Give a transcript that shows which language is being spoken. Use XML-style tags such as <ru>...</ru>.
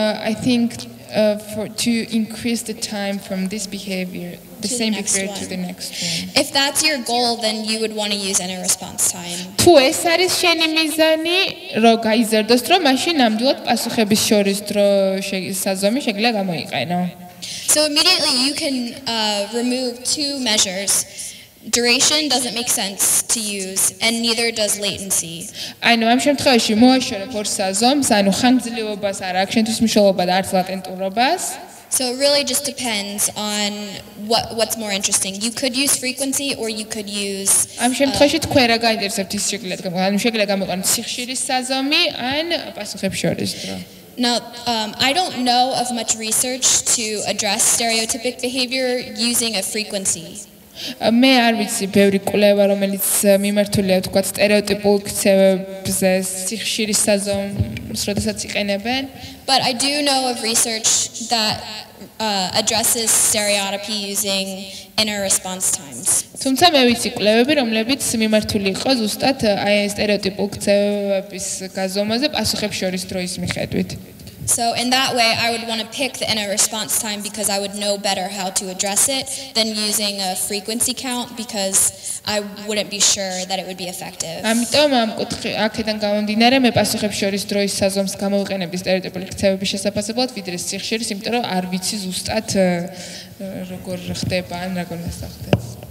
<en>I think to increase the time from this behavior, the same behavior to the next one. If that's your goal, then you would want to use inner response time.</en> <ka>თუ ეს არის შენი მიზანი, რომ გაიზარდოს დრო, მაშინ ნამდვილად პასუხების შორის დრო საზომი შეგიძლია გამოიყენო.</ka> <en>So immediately you can remove two measures. Duration doesn't make sense to use, and neither does latency.</en> <ka>ანუ ამ შემთხვევაში მოაშორებ ორ საზომს, ანუ ხანგრძლივობას არ აქვს, შენთვის მნიშვნელობა და არც ლატენტურობას.</ka> <en>So it really just depends on what's more interesting. You could use frequency or you could use</en> <ka>ამ შემთხვევაში თქვენ რა გაინტერესებთ ის შეგიძლიათ ანუ შეგიძლიათ გამოყენოთ სიხშირის საზომი ან პასუხებს შორის დრო.</ka> <en>Now, I don't know of much research to address stereotypic behavior using a frequency.</en> <ka>მე არ ვიცი ბევრი კვლევა რომელიც მიმართულია თქვა სტერეოტიპულ ქცევებზე სიხშირის საზომს როდესაც იყენებენ.</ka> <en>But I do know of research that addresses stereotypy using inner response times.</en> <ka>თუმცა მე ვიცი კვლევები რომლებიც მიმართული იყო ზუსტად აი სტერეოტიპულ ქცევების გაზომაზე პასუხებს შორის დროის მიხედვით.</ka> <en>So in that way, I would want to pick the inner response time because I would know better how to address it than using a frequency count because I wouldn't be sure that it would be effective.</en> <ka>ამიტომ ამ აქედან გამომდინარე მე პასუხებს შორის დროის საზომს გამოვიყენებდი სტერეოტიპული ქცევების შესაძლებლად ვიდრე სიხშირის, იმიტომ რომ არ ვიცი ზუსტად როგორ ხდება ან როგორ დასახდებს.</ka>